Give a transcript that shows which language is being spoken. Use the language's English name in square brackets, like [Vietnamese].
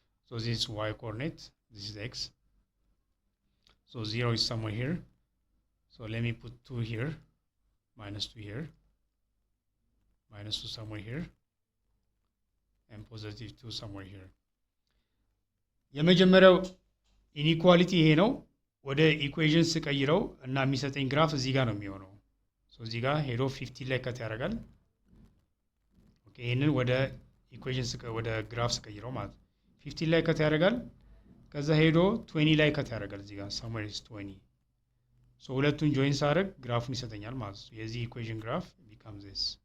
[English] So this is y coordinate, this is x. So 0 is somewhere here. So let me put 2 here, minus 2 here, minus 2 somewhere here, and positive 2 somewhere here. [Amharic] የመጀመሪያው ኢኒኳሊቲ ይሄ ነው። ወደ ኢኩዌሽን ስቀይረው እና የሚሰጠኝ ግራፍ እዚህ ጋር ነው የሚሆነው። ሶ እዚህ ጋር ሄዶ 50 ላይ ከት ያደርጋል። ኦኬ ይሄንን ወደ ኢኩዌሽን ወደ ግራፍ ስቀይረው ማለት 15 ላይ ከት ያደርጋል ከዛ ሄዶ 20 ላይ ከት ያደርጋል እዚህ ጋር [English] somewhere is 20 [Amharic] ሶ ሁለቱን ጆይን ሳደርግ ግራፉን ይሰጠኛል ማለት ነው የዚህ ኢኩዌሽን ግራፍ [English] becomes this